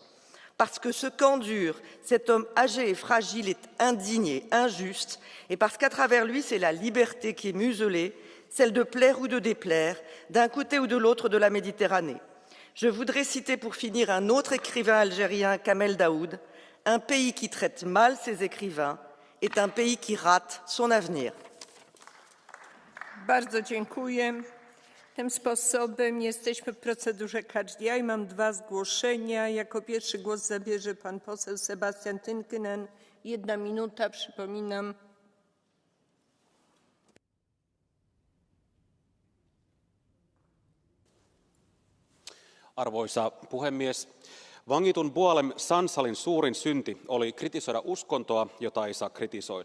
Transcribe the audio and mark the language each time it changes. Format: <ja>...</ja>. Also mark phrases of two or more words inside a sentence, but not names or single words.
<fr>Parce que ce qu'endure cet homme âgé et fragile est indigne et injuste, et parce qu'à travers lui, c'est la liberté qui est muselée, celle de plaire ou de déplaire, d'un côté ou de l'autre de la Méditerranée. Je voudrais citer pour finir un autre écrivain algérien, Kamel Daoud. Un pays qui traite mal ses écrivains est un pays qui rate son avenir.</fr> <pl>Bardzo dziękuję. Tym sposobem jesteśmy w procedurze</pl> <en>catch the eye.</en> <pl>Mam 2 zgłoszenia. Jako pierwszy głos zabierze pan poseł Sebastian Tynkkynen. 1 minuta, przypominam.</pl> <fi>Arvoisa puhemies, vangitun Boualem Sansalin suurin synti oli kritisoida uskontoa, jota ei saa kritisoida.</fi>